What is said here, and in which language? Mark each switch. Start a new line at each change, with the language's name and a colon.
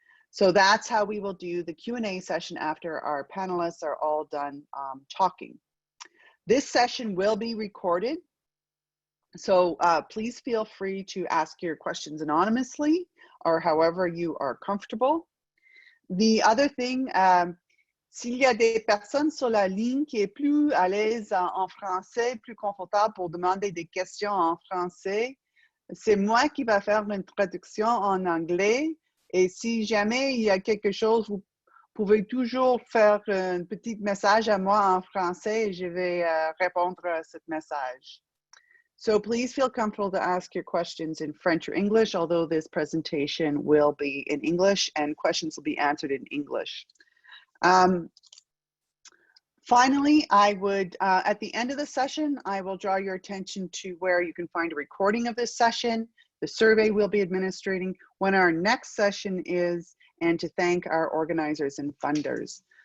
English: So that's how we will do the Q&A session after our panelists are all done talking. This session will be recorded. So please feel free to ask your questions anonymously or however you are comfortable. The other thing,
French: s'il y a des personnes sur la ligne qui est plus à l'aise en français, plus confortable pour demander des questions en français, c'est moi qui va faire une traduction en anglais. Et si jamais il y a quelque chose, vous pouvez toujours faire un petit message à moi en français et je vais répondre à ce message.
English: So please feel comfortable to ask your questions in French or English, although this presentation will be in English and questions will be answered in English. Finally, I would, at the end of the session, I will draw your attention to where you can find a recording of this session, the survey we'll be administrating, when our next session is, and to thank our organizers and funders.